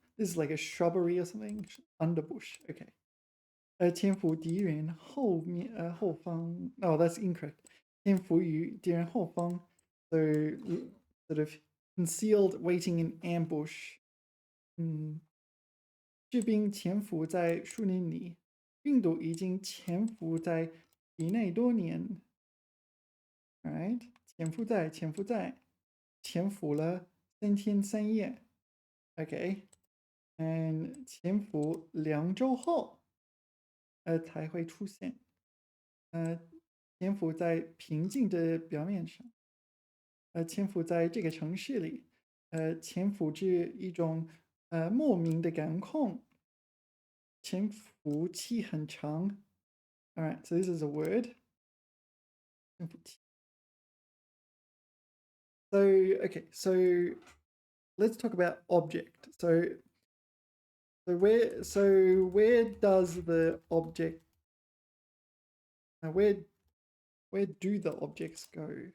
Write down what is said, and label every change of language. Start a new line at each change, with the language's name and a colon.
English: This is like a shrubbery or something. Underbush. Okay.
Chinese: 潜伏敌人后方.
English: Oh, that's incorrect.
Chinese: 潜伏于敌人后方.
English: So sort of concealed, waiting in ambush.
Chinese: 士兵潜伏在树林里. 病毒已经潜伏在体内多年.
English: All right.
Chinese: 潜伏在潜伏了3天3夜.Okay. And 潜伏2周后才会出现. 潜伏在平静的表面上.潜伏在这个城市里. 潜伏着一种莫名的感控. 潜伏期很长.
English: All right, so this is a word. 潜伏期. okay, so let's talk about object. Where does the object where do the objects go?